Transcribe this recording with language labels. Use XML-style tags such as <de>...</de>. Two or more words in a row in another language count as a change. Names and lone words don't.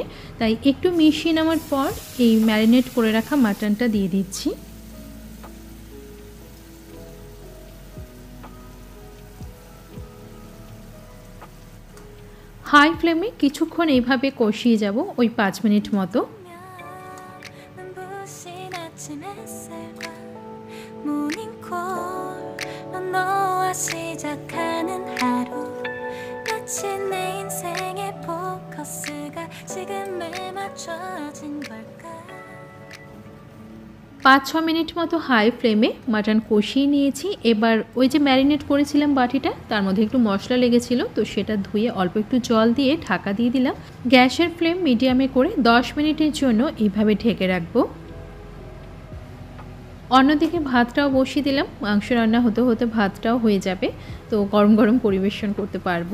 <bn>তাই একটু মিশিয়ে নেওয়ার পর এই ম্যারিনেট করে রাখা মাটনটা দিয়ে দিচ্ছি। হাই ফ্লেমে কিছুক্ষণ এইভাবে কষিয়ে যাব, ওই 5 মিনিট মতো।</bn> <ko>눈부신 아침 햇살과 모닝콜로 너와 시작하는 하루 마치 내 인생의 포커스가 지금에 맞춰진 걸까</ko> <bn>5-6 মিনিট মতো হাই ফ্লেমে মাটন কষিয়ে নিয়েছি। এবার ওই যে ম্যারিনেট করেছিলাম বাটিটা, তার মধ্যে একটু মশলা লেগেছিল, তো সেটা ধুয়ে অল্প একটু জল দিয়ে ঢাকা দিয়ে দিলাম। গ্যাসের ফ্লেম মিডিয়ামে করে 10 মিনিটের জন্য এইভাবে ঢেকে রাখবো। অন্যদিকে ভাতটাও বসিয়ে দিলাম, মাংস রান্না হতে হতে ভাতটাও হয়ে যাবে, তো গরম গরম পরিবেশন করতে পারবো।</bn>